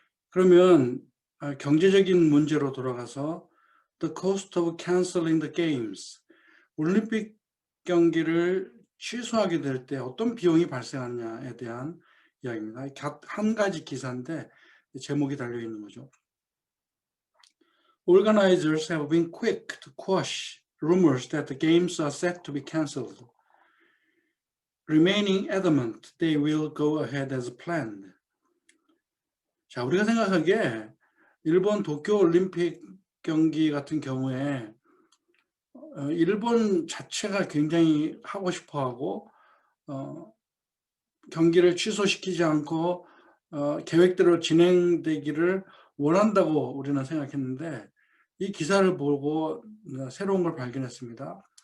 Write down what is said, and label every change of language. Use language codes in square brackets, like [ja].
[ko] 그러면 경제적인 문제로 돌아가서 [en] The cost of canceling the games, [ko] 올림픽 경기를 취소하게 될 때 어떤 비용이 발생하느냐에 대한 이야기입니다. 한 가지 기사인데 제목이 달려 있는 거죠. [en] Organizers have been quick to quash rumors that the games are set to be cancelled, remaining adamant they will go ahead as planned. [ko] 자, 우리가 생각하기에 일본 도쿄 올림픽 경기 같은 경우에 일본 자체가 굉장히 하고 싶어하고 경기를 취소시키지 않고 계획대로 진행되기를 원한다고 우리는 생각했는데 이 기사를 보고 새로운 걸 발견했습니다.